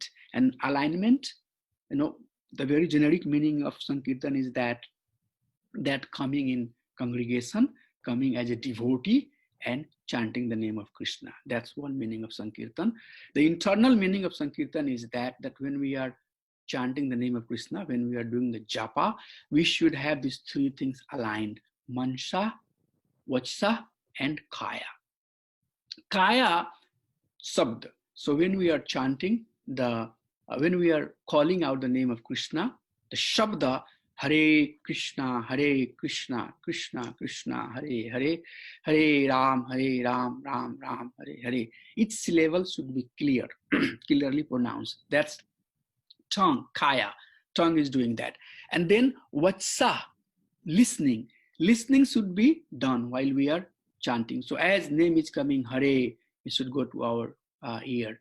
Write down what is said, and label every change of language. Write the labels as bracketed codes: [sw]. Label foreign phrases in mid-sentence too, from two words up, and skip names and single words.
[en] And alignment, the very generic meaning of Sankirtan is that coming in congregation, coming as a devotee and chanting the name of Krishna. That's one meaning of Sankirtan. The internal meaning of Sankirtan is that when we are chanting the name of Krishna, when we are doing the japa, we should have these three things aligned: mansa, vachsa, and kaya. [sa] Kaya, sabd. [en] So when we are chanting when we are calling out the name of Krishna, the shabda, [sa] Hare Krishna, Krishna Krishna, Hare Hare, [en] Hare Ram, Ram Ram, Hare Hare. Each syllable should be clear, clearly pronounced. That's tongue, kaya. Tongue is doing that. And then vatsa, listening. Listening should be done while we are chanting. So as name is coming, Hare, it should go to our ear.